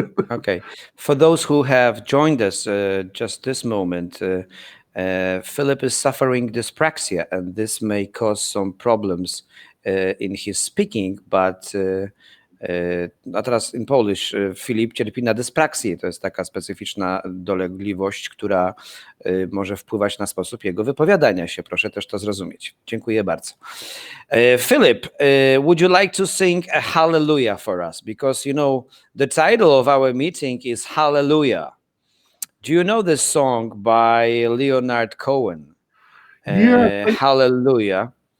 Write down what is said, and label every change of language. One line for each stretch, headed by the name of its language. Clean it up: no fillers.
English: Okay. For those who have joined us just this moment, Philip is suffering dyspraxia, and this may cause some problems in his speaking, but a teraz in Polish.
Polish: Filip cierpi na dyspraksję. To jest taka specyficzna dolegliwość, która może wpływać na sposób jego wypowiadania się. Proszę też to zrozumieć. Dziękuję bardzo.
English: Philip, would you like to sing a hallelujah for us? Because, you know, the title of our meeting is Hallelujah. Do you know this song by Leonard Cohen? Yeah. Hallelujah.